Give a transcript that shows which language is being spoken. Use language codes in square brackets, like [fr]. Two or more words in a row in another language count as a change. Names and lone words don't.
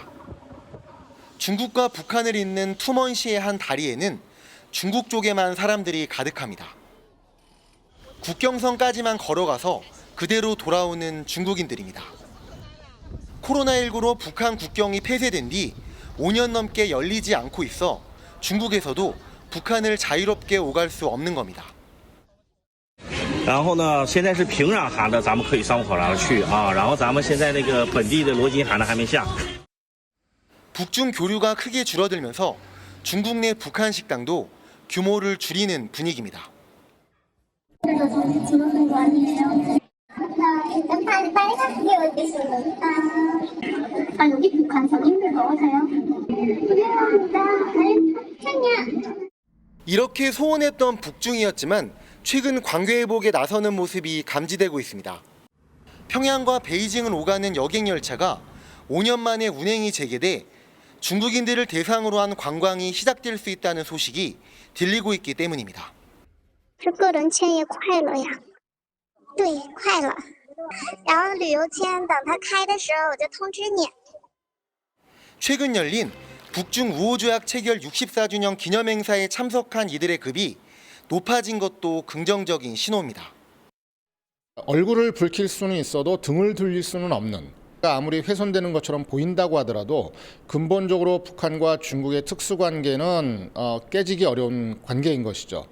[ko] 중국과 북한을 잇는 투먼시의 한 다리에는 중국 쪽에만 사람들이 가득합니다. 국경선까지만 걸어가서 그대로 돌아오는 중국인들입니다. 코로나19로 북한 국경이 폐쇄된 뒤 5년 넘게 열리지 않고 있어 중국에서도 북한을 자유롭게 오갈 수 없는 겁니다. [zh] 然后呢，现在是平壤航的，咱们可以上火车去啊。然后咱们现在那个本地的罗金航的还没下。 [ko] 북중 교류가 크게 줄어들면서 중국 내 북한 식당도 규모를 줄이는 분위기입니다. 여기 북한 손님들 넣으세요. 이렇게 소원했던 북중이었지만 최근 관계 회복에 나서는 모습이 감지되고 있습니다. 평양과 베이징을 오가는 여객 열차가 5년 만에 운행이 재개돼 중국인들을 대상으로 한 관광이 시작될 수 있다는 소식이 들리고 있기 때문입니다. [zh] 是个人签也快了呀，对，快了。然后旅游签等它开的时候我就通知你。 [ko] 최근 열린 북중 우호조약 체결 64주년 기념행사에 참석한 이들의 급이 높아진 것도 긍정적인 신호입니다. 얼굴을 붉힐 수는 있어도 등을 돌릴 수는 없는, 아무리 훼손되는 것처럼 보인다고 하더라도 근본적으로 북한과 중국의 특수관계는 깨지기 어려운 관계인 것이죠.